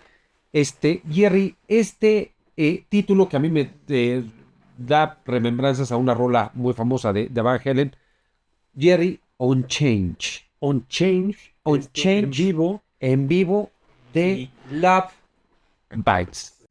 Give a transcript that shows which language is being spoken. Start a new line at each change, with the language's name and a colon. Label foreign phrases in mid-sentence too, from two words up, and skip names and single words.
Spanish: Jerry, título que a mí me da remembranzas a una rola muy famosa de Van Halen, Jerry on Change. On Change. On Change. En vivo. En vivo de Y- Love Bites.